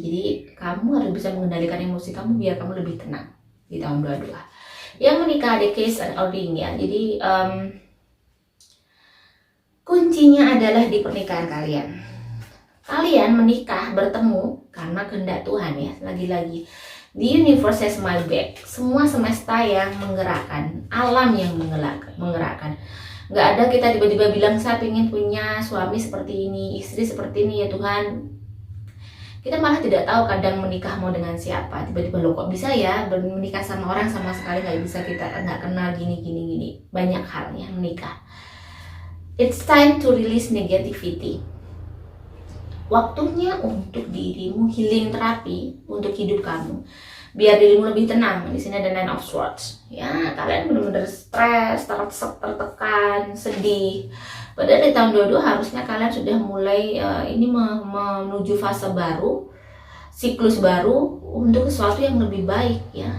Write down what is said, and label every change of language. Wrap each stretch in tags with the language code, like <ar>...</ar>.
<id>Jadi kamu harus bisa mengendalikan emosi kamu biar kamu lebih tenang di tahun 22. Yang menikah ada case and ordering ya. Jadi kuncinya adalah di pernikahan kalian. Kalian menikah bertemu karena kehendak Tuhan ya. Lagi-lagi</id> <en>the universe has my back.</en> <id>Semua semesta yang menggerakkan, alam yang menggerakkan. Nggak ada kita tiba-tiba bilang saya ingin punya suami seperti ini, istri seperti ini ya Tuhan. Kita malah tidak tahu kadang menikah mau dengan siapa. Tiba-tiba lo kok bisa ya menikah sama orang sama sekali nggak bisa, kita nggak kenal gini. Banyak halnya menikah.</id> <en>It's time to release negativity.</en> <id>Waktunya untuk dirimu healing terapi untuk hidup kamu, biar dirimu lebih tenang. Di sini ada Nine of Swords. Ya, kalian benar-benar stres, tertekan, sedih. Padahal di tahun 22 harusnya kalian sudah mulai menuju fase baru, siklus baru untuk sesuatu yang lebih baik ya.</id>